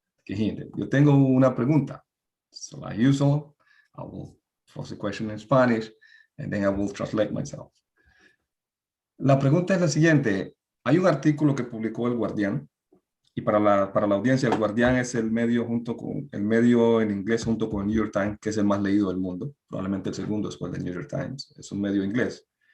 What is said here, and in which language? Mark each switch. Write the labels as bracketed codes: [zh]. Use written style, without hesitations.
[es] Kehinde, yo tengo una pregunta. [en] So like usual, I will pose the question in Spanish and then I will translate myself. [es] La pregunta es la siguiente. Hay un artículo que publicó El Guardián, y para la audiencia, El Guardián es el medio en inglés junto con el New York Times, que es el más leído del mundo, probablemente el segundo después del New York Times. Es un medio inglés.